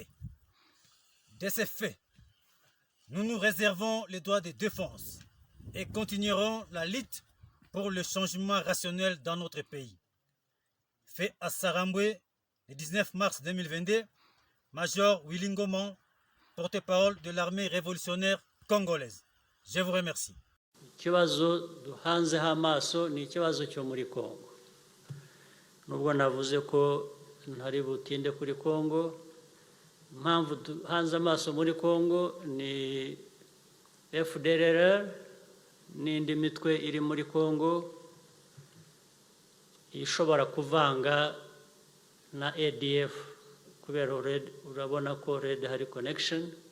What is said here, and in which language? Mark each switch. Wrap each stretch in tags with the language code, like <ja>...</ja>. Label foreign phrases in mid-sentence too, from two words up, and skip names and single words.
<fr>De ces faits, nous nous réservons les droits de défense et continuerons la lutte pour le changement rationnel dans notre pays. Fait à Sarambwe, le 19 mars 2022, Major Willy Ngoma, porte-parole de l'armée révolutionnaire congolaise. Je vous remercie.</fr> <rw>Ikibazo duhanzeho amaso ni ikibazo cyo muri Kongo. Nubwo navuze ko ntari butinde kuri Kongo, impamvu duhanze amaso muri Kongo ni FDLR n'indi mitwe iri muri Kongo ishobora kuvanga na ADF, kubera urabona ko Red hari connection.</rw>